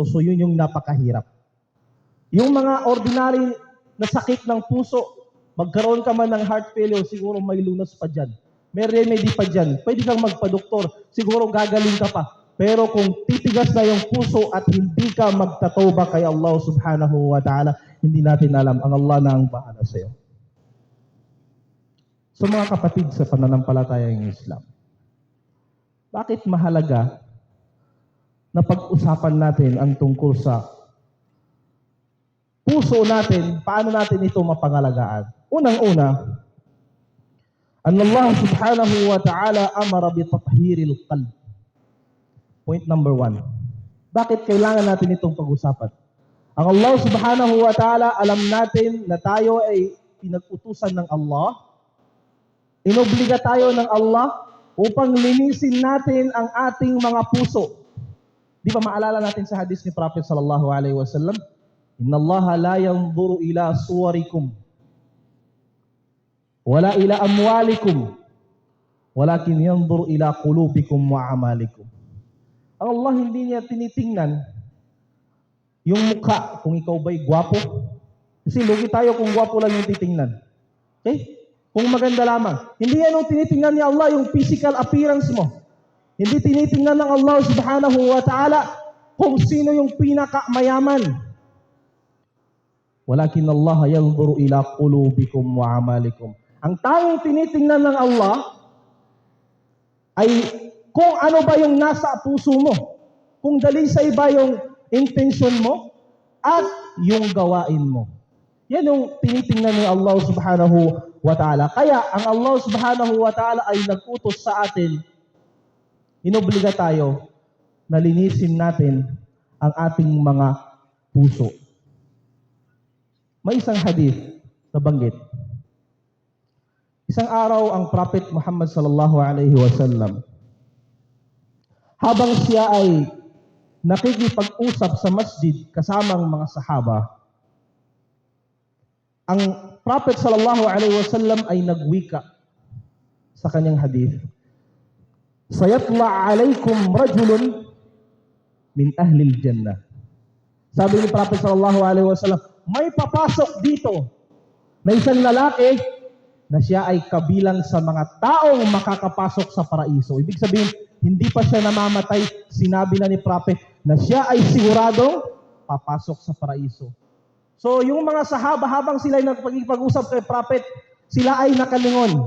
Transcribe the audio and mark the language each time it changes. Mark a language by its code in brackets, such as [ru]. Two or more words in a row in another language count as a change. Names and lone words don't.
[tl] So yun yung napakahirap. Yung mga ordinary na sakit ng puso, magkaroon ka man ng [en] heart failure, [tl] siguro may lunas pa dyan. May remedy pa dyan. Pwede kang magpa-doktor, siguro gagaling ka pa. Pero kung titigas na yung puso at hindi ka magtatoba kay Allah [ar] سبحانه وتعالى, [tl] hindi natin alam. Ang Allah na ang bahala sa iyo. So mga kapatid sa pananampalatayang Islam, bakit mahalaga na pag-usapan natin ang tungkol sa puso natin, paano natin ito mapangalagaan? Unang-una, [ar] الله سبحانه وتعالى أمر بتطهير القلب. [en] Point number 1. [tl] Bakit kailangan natin itong pag-usapan? Ang Allah [ar] سبحانه وتعالى, [tl] alam natin na tayo ay pinag-utusan ng Allah. Inobliga tayo ng Allah upang linisin natin ang ating mga puso. Di ba maalala natin sa hadis ni Prophet [ar] صلى الله عليه وسلم? إن الله لا ينظر إلى صوركم ولا إلى أموالكم ولكن ينظر إلى قلوبكم وأعمالكم. [tl] Ang Allah hindi niya tinitingnan yung mukha kung ikaw ba'y gwapo. Kasi lugi tayo kung gwapo lang yung titingnan. Okay? Kung maganda lamang. Hindi yan yung tinitingnan ni Allah, yung [en] physical appearance [tl] mo. Hindi tinitingnan ng Allah [ar] سبحانه وتعالى [tl] kung sino yung pinakamayaman. [ar] ولكن الله ينظر إلى قلوبكم وأعمالكم. [tl] Ang tanging tinitingnan ng Allah ay kung ano ba yung nasa puso mo. Kung dalisay ba yung intention mo at yung gawain mo. Yan yung tinitingnan ni Allah [ar] سبحانه وتعالى. [tl] Kaya ang Allah [ar] سبحانه وتعالى [tl] ay nag-utos sa atin, inobliga tayo na linisin natin ang ating mga puso. May isang hadith na banggit. Isang araw ang Prophet Muhammad [ar] صلى الله عليه وسلم, [tl] habang siya ay nakikipag-usap sa masjid kasamang mga sahaba, ang Prophet [ar] صلى الله عليه وسلم [tl] ay nagwika sa kanyang hadith. [ar] سيطلع عليكم رجل من أهل الجنة. [tl] Sabi ni Prophet [ar] صلى الله عليه وسلم, [tl] may papasok dito na isang lalaki na siya ay kabilang sa mga taong makakapasok sa paraiso. Ibig sabihin, hindi pa siya namamatay. Sinabi na ni Prophet na siya ay siguradong papasok sa paraiso. So, yung mga sahaba, habang sila ay nagpag-usap kay Prophet, sila ay nakalingon.